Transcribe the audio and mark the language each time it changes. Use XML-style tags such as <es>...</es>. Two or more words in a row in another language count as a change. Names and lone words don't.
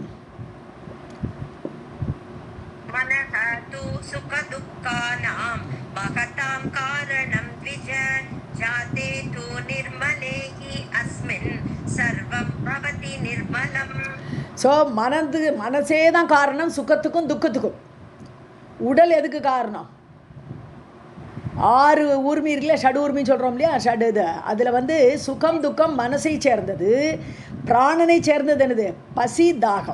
<sa>मनः तु सुखदुःखानां महतां कारणं द्विज जाते तु निर्मले हि अस्मिन् सर्वं भवति निर्मलम्.</sa> <ta>ஸோ மனசே தான் காரணம் சுகத்துக்கும் துக்கத்துக்கும். உடல் எதுக்கு காரணம்? 6 ஊர்மி இருக்குல்ல, ஷட் ஊர்மின்னு சொல்கிறோம் இல்லையா, ஷட் இது. அதில் வந்து சுகம் துக்கம் மனசை சேர்ந்தது, பிராணனை சேர்ந்தது என்னது? பசி தாகம்.</ta>